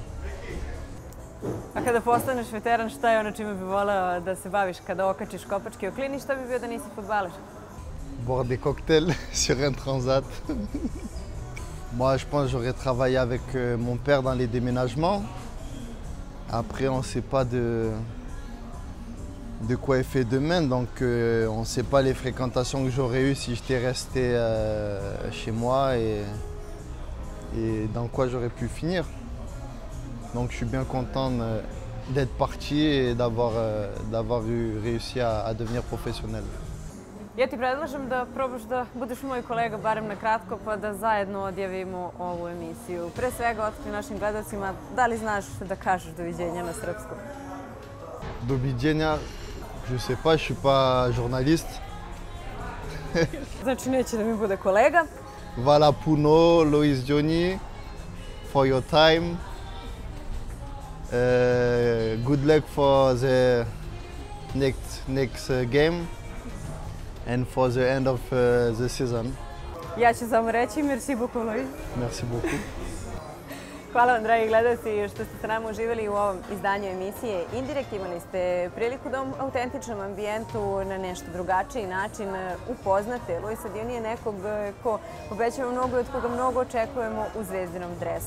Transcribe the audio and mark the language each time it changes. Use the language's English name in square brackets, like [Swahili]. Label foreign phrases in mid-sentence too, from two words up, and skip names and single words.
[Serbian] A kada postaneš veteran, šta je ono čime bi voleo da se baviš kada okačiš kopački o klini? Šta bi bio da nisi fudbaler? [French] Boire des cocktails sur un transat. Moi, je pense que j'aurais travaillé avec mon père dans les déménagements. Après, on ne sait pas de quoi est fait demain, donc on ne sait pas les fréquentations que j'aurais eues si j'étais resté chez moi et dans quoi j'aurais pu finir. Donc je suis bien content d'être parti et d'avoir réussi à devenir professionnel. [Serbian] Ja ti predlažem da probaš da budeš moj kolega barem na kratko pa da zajedno odjavimo ovu emisiju. Pre svega otkri našim gledalcima da li znaš da kažeš doviđenja na srpskom? [French] Doviđenja, je sais pas, je suis pas journaliste. [Serbian] Znači neće da mi bude kolega. [French] Voilà puno, [English] Lois Johnny, for your time. Good luck for the next game and for the end of the season. [Serbian] Ja ću samo reći [French] merci beaucoup, [Serbian] Lois. [French] Merci beaucoup. [Serbian] Hvala vam, dragi gledalci, što ste sa nama uživali u ovom izdanju emisije Indirekt. Imali ste priliku da u autentičnom ambijentu na nešto drugačiji način upoznate Luisa Dionija, nekog ko obećava mnogo i od koga mnogo očekujemo u zvezdinom dresu.